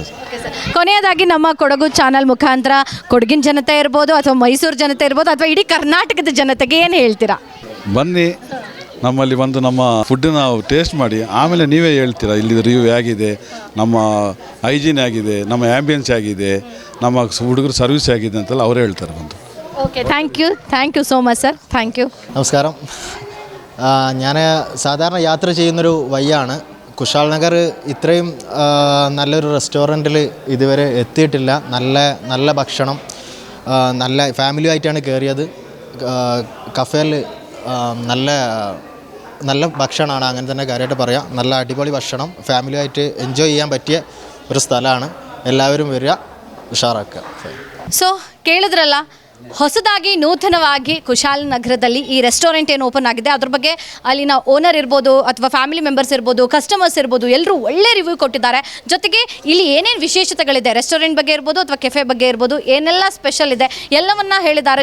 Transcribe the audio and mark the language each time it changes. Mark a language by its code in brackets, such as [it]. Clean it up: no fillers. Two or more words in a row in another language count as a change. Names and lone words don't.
[kn] ಕೊನೆಯದಾಗಿ ನಮ್ಮ ಕೊಡಗು ಚಾನಲ್ ಮುಖಾಂತರ ಕೊಡಗಿನ ಜನತೆ ಇರ್ಬೋದು ಅಥವಾ ಮೈಸೂರು ಜನತೆ ಇರ್ಬೋದು ಅಥವಾ ಇಡೀ ಕರ್ನಾಟಕದ ಜನತೆಗೆ ಏನು ಹೇಳ್ತೀರಾ? ಬನ್ನಿ, ನಮ್ಮಲ್ಲಿ ಬಂದು ನಮ್ಮ ಫುಡ್ಡನ್ನ ಟೇಸ್ಟ್ ಮಾಡಿ, ಆಮೇಲೆ ನೀವೇ ಹೇಳ್ತೀರಾ ಇಲ್ಲಿ ರಿವ್ಯೂ ಆಗಿದೆ, ನಮ್ಮ ಹೈಜೀನ್ ಆಗಿದೆ, ನಮ್ಮ ಆ್ಯಂಬಿಯನ್ಸ್ ಆಗಿದೆ, ನಮ್ಮ ಹುಡುಗರು സർവീസ് ആಗಿದೆ ಅಂತೆಲ್ಲ ಅವರೇ ಹೇಳ್ತಾರೆ ಬಂದು. [en] Okay, thank you so much sir. Thank you. [ml] നമസ്കാരം. ഞാൻ സാധാരണ യാത്ര ചെയ്യുന്നൊരു വയ്യാണ്. കുശാൽ നഗർ ഇത്രയും നല്ലൊരു റെസ്റ്റോറൻറ്റിൽ ഇതുവരെ എത്തിയിട്ടില്ല. നല്ല ഭക്ഷണം, നല്ല ഫാമിലിയായിട്ടാണ് കയറിയത്. കഫേയിൽ നല്ല ഭക്ഷണമാണ്, അങ്ങനെ തന്നെ കാര്യമായിട്ട് പറയാം. നല്ല അടിപൊളി ഭക്ഷണം, ഫാമിലിയായിട്ട് എൻജോയ് ചെയ്യാൻ പറ്റിയ ഒരു സ്ഥലമാണ്. എല്ലാവരും വരിക, ഉഷാറാക്കുക. [kn] ಸೊ ಕೇಳಿದ್ರಲ್ಲ, ಹೊಸದಾಗಿ ನೂತನವಾಗಿ ಕುಶಾಲನಗರದಲ್ಲಿ ಈ ರೆಸ್ಟೋರೆಂಟ್ ಏನು ಓಪನ್ ಆಗಿದೆ ಅದ್ರ ಬಗ್ಗೆ ಅಲ್ಲಿನ ಓನರ್ ಇರ್ಬೋದು ಅಥವಾ ಫ್ಯಾಮಿಲಿ ಮೆಂಬರ್ಸ್ ಇರ್ಬೋದು, ಕಸ್ಟಮರ್ಸ್ ಇರ್ಬೋದು, ಎಲ್ಲರೂ ಒಳ್ಳೆ ರಿವ್ಯೂ ಕೊಟ್ಟಿದ್ದಾರೆ. ಜೊತೆಗೆ ಇಲ್ಲಿ ಏನೇನು ವಿಶೇಷತೆಗಳಿದೆ, ರೆಸ್ಟೋರೆಂಟ್ ಬಗ್ಗೆ ಇರ್ಬೋದು ಅಥವಾ ಕೆಫೆ ಬಗ್ಗೆ ಇರ್ಬೋದು, ಏನೆಲ್ಲ ಸ್ಪೆಷಲ್ ಇದೆ ಎಲ್ಲವನ್ನ ಹೇಳಿದ್ದಾರೆ.